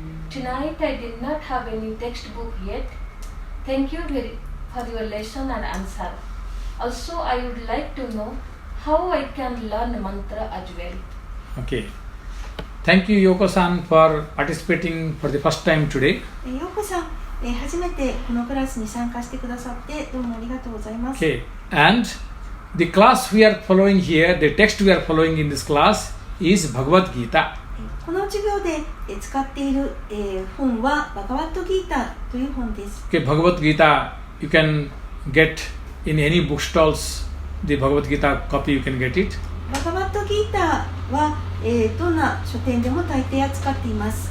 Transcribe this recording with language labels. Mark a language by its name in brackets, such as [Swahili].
[English] Tonight I did not have any textbook yet. Thank you for your lesson and answer. Also, I would like to know how I can learn mantra as well. Okay. Thank you, Yoko-san, for participating for the first time today. [Japanese] ヨコさん、初めてこのクラスに参加してくださってどうもありがとうございます。 [English] Okay. And the class we are following here, the text we are following in this class is Bhagavad Gita. [Japanese] この授業で使っている本はバガバッドギータという本です。 [English] Okay, Bhagavad Gita, you can get in any bookstores. The Bhagavad Gita copy, you can get it. [Japanese] バガバッドギータは、どんな書店でも大抵扱っています。